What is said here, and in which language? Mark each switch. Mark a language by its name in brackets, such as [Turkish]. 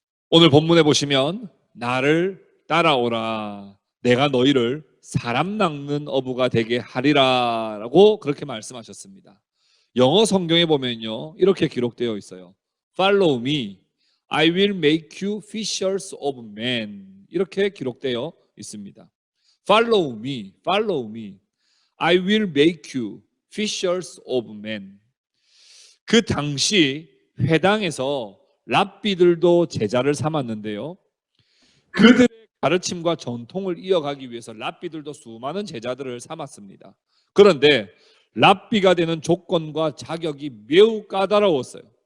[Korean] 오늘 본문에 보시면 나를 따라오라, 내가 너희를 사람 낚는 어부가 되게 하리라 라고 그렇게 말씀하셨습니다. 영어 성경에 보면요 이렇게 기록되어 있어요. [English] Follow me, I will make you fishers of men. [Korean] 이렇게 기록되어 있습니다. [English] Follow me, follow me, I will make you fishers of men. [Korean] 그 당시 회당에서 랍비들도 제자를 삼았는데요, 그들의 가르침과 전통을 이어가기 위해서 랍비들도 수많은 제자들을 삼았습니다. 그런데 랍비가 되는 조건과 자격이 매우 까다로웠어요.